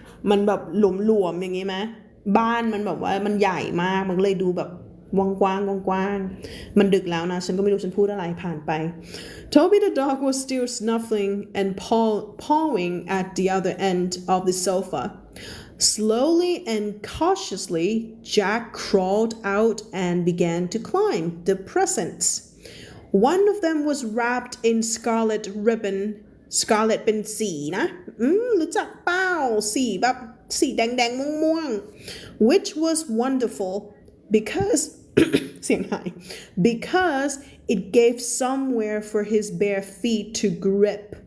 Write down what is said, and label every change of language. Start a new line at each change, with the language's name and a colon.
Thai: มันแบบหลวมๆอย่างงี้ไหมบ้านมันแบบว่ามันใหญ่มากมันเลยดูแบบกว้างมันดึกแล้วนะฉันก็ไม่รู้ฉันพูดอะไรผ่านไป
English: Toby the dog was still snuffling and pawing at the other end of the sofa. Slowly and cautiously, Jack crawled out and began to climb the presents. One of them was wrapped in scarlet ribbon. Scarlet
Thai: เป็นสีนะรู้จักเปล่าสีแบบสีแดงม่วง
English: which was wonderful because
Thai: เสียงหาย
English: because it gave somewhere for his bare feet to grip.